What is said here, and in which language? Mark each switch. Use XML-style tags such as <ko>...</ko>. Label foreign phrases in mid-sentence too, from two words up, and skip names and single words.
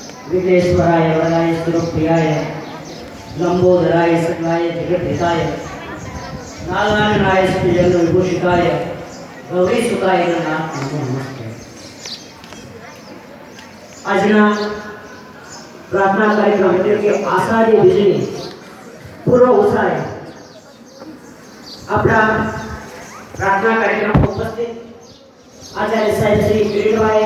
<sa>विघ्नेश्वराय वराय स्वरूप्रियाय लंबोदराय सकलाय जगद्धिताय नारायणाय स्तुजन विभूषिताय गौरी सुताय नाथ नमो नमस्ते।</sa> <gu>આજના પ્રાર્થના કાર્યક્રમ એટલે કે આષાઢી બીજની પૂર્વ ઉત્સાહે આપણા પ્રાર્થના કાર્યક્રમ ઉપસ્થિત આચાર્ય સાહેબ શ્રી કિરીટભાઈ,</gu>